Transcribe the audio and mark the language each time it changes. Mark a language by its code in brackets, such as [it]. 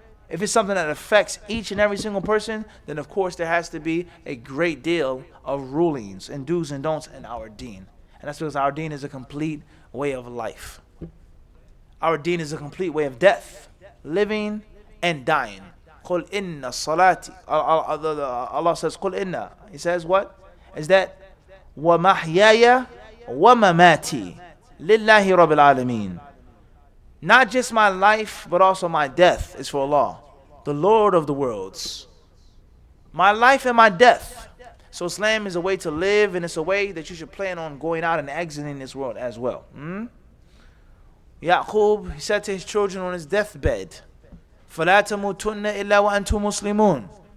[en] If it's something that affects each and every single person, then of course there has to be a great deal of rulings and do's and don'ts in our deen. And that's because our deen is a complete way of life. Our deen is a complete way of death, living and dying. [ar] قُلْ إِنَّ الصَّلَاةِ [en] Allah says, [ar] قُلْ إِنَّ. [en] He says what? Is that [ar] وَمَحْيَايَ وَمَمَاتِي لِلَّهِ رَبِّ الْعَالَمِينَ. [en] Not just my life, but also my death is for Allah, the Lord of the worlds. My life and my death. So Islam is a way to live, and it's a way that you should plan on going out and exiting this world as well. Yaqub, he said to his children on his deathbed, [ar] فَلَا تَمُوتُنَّ إِلَّا وَأَنْتُمْ مُسْلِمُونَ.